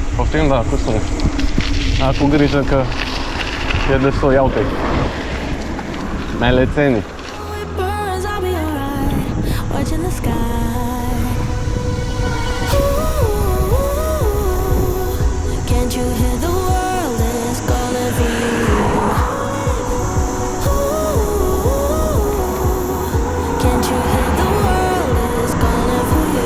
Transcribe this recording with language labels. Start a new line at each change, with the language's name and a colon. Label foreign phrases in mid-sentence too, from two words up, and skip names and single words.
Romanian: Știm, da, cu sună. Dar cu grijă că e destul, ia uite-i. Melețenii.
English: Burns, I'll be alright. Watching the sky. Ooh, can't you hear the world is calling for you? Ooh, can't you hear the world is calling for you?